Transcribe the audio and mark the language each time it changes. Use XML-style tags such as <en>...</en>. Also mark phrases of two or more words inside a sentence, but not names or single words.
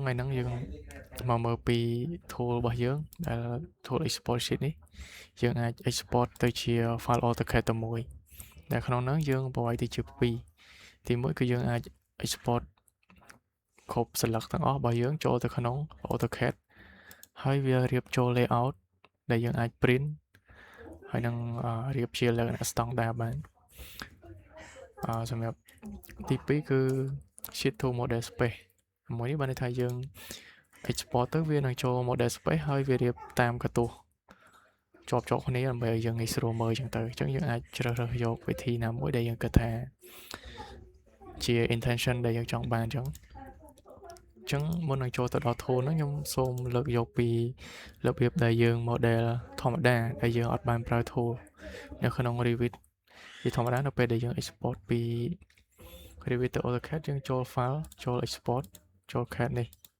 <km>ថ្ងៃហ្នឹងយើងមកមើលពី tool របស់យើងដែល</km> <en>tool export sheet</en> <km>នេះយើងអាច export ទៅជា file AutoCAD តែមួយដែលក្នុងហ្នឹងយើងប្រហែលទៅជា2ទី1គឺយើងអាច export គ្រប់ស្លឹកទាំងអស់របស់យើងចូលទៅក្នុង AutoCAD ហើយវារៀបចូល layout ដែលយើងអាច print ហើយនឹងរៀបជាលក្ខណៈ standard បាន សម្រាប់ទី2គឺ</km> <en>sheet to model space</en> <km>មួយនេះបានន័យថាយើង export ទៅវានឹងចូល</km> <en>model space</en> <km>ហើយវារៀបតាមកន្ទោះ ជាប់គ្នាដើម្បីឲ្យយើងងាយស្រួលមើលអញ្ចឹងទៅអញ្ចឹងយើងអាចជ្រើសរើសយកវិធីណាមួយដែលយើងគិតថាជា intention ដែលយើងចង់បានអញ្ចឹងមុននឹងចូលទៅដល់ tool ហ្នឹងខ្ញុំសូមលើកយកពីរបៀបដែលយើង model ធម្មតាដែលយើងអត់បានប្រើ tool នៅក្នុង Revit ជាធម្មតានៅពេលដែលយើង export ពី Revit ទៅ AutoCAD យើងចូល file ចូល export ចូល CAD នេះ</km>